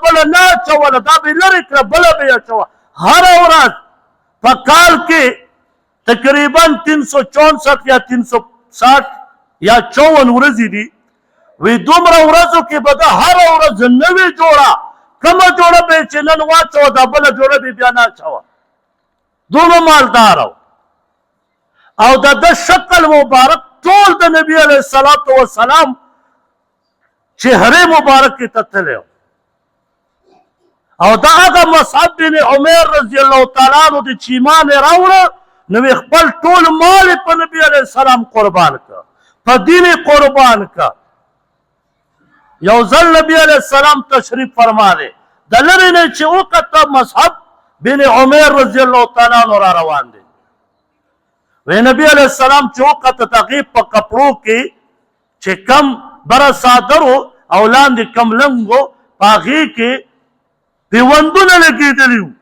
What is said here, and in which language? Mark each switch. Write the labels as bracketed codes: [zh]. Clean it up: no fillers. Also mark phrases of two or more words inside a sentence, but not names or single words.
[ps] بله نه اچوله دا به یې لرې کړه بله به یې اچوه هره ورځ په کال کې تقریبا 364 یا 360 یا 54 ورځې دي وی دومره ورځو کې به ده هره ورځ نوې جوړه کومه جوړه به یې چې نن واچوه دا بله جوړه به بیا نه اچوه دومره مالدار او د شکل مبارک ټول د نبی علیہ السلام چهره مبارک کې تتلی او دا هغه مصعب بن عمیر [ar] رضی الله تعالی عنہ [ps] د چې ایمان یې راوړه نو خپل ټول مال په نبی علیہ السلام قربان کړه په دین قربان کړه یو ځل نبی علیہ السلام تشریف فرما دی د لرې نه چې وکته مصعب بن عمیر [ar] رضی الله تعالی عنہ [ps] را روان دی وی نبی علیہ السلام چې وکته هغې په کپړو کې چې کم بره صادر او لاندې کم لنګ و پاغي کې پیوندونه لګېدلي وو.